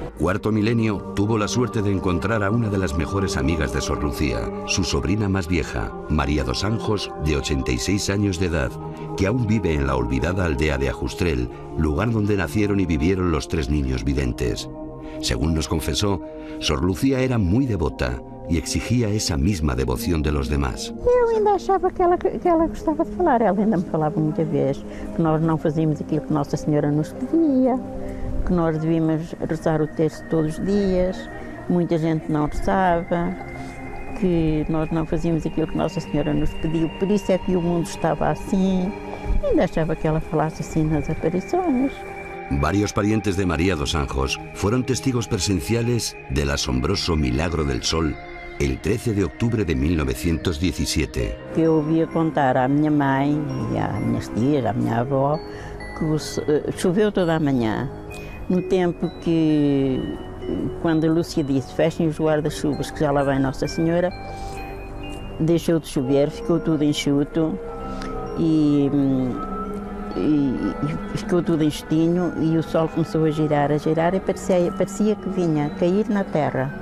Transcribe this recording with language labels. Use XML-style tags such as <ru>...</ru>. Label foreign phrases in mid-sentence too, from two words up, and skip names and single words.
<es>Cuarto milenio tuvo la suerte de encontrar a una de las mejores amigas de Sor Lucía, su sobrina más vieja, María dos Anjos, de 86 años de edad, que aún vive en la olvidada aldea de Ajustrel, lugar donde nacieron y vivieron los 3 niños videntes. Según nos confesó, Sor Lucía era muy devota e exigía</es> <pt>essa mesma devoção</pt> <es>de los demás.</es> <pt>Eu ainda achava que ela gostava de falar, ela ainda me falava muita vez que nós não fazíamos aquilo que Nossa Senhora nos pedia, que nós devíamos rezar o texto todos os dias, muita gente não rezava, que nós não fazíamos aquilo que Nossa Senhora nos pediu, por isso é que o mundo estava assim. Ainda achava que ela falasse assim nas aparições.</pt> <es>Varios parientes de María dos Anjos fueron testigos presenciales del asombroso milagro del sol el 13 de octubre de 1917.</es> <pt>Que eu ouvia contar à minha mãe e às minhas tias, à minha avó, que choveu toda a manhã. No tempo que, quando a Lúcia disse fechem os guarda-chuvas que já lá vem Nossa Senhora, deixou de chover, ficou tudo enxuto e ficou tudo enxutinho e o sol começou a girar e parecia que vinha cair na terra.</pt>